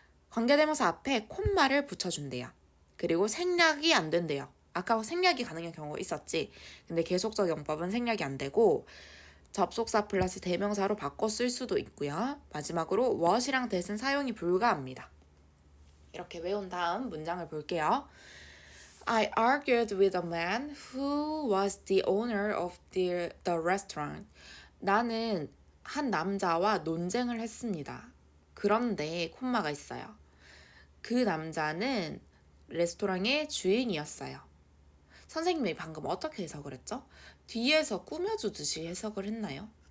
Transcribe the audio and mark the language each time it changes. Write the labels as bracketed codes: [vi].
[ko] 관계대명사 앞에 콤마를 붙여준대요. 그리고 생략이 안 된대요. 아까 생략이 가능한 경우가 있었지. 근데 계속적 용법은 생략이 안 되고 접속사 플러스 대명사로 바꿔 쓸 수도 있고요. 마지막으로 what이랑 that은 사용이 불가합니다. 이렇게 외운 다음 문장을 볼게요. [en] I argued with a man who was the owner of the restaurant. [ko] 나는 한 남자와 논쟁을 했습니다. 그런데 콤마가 있어요. 그 남자는 레스토랑의 주인이었어요. 선생님이 방금 어떻게 해석을 했죠? 뒤에서 꾸며주듯이 해석을 했나요?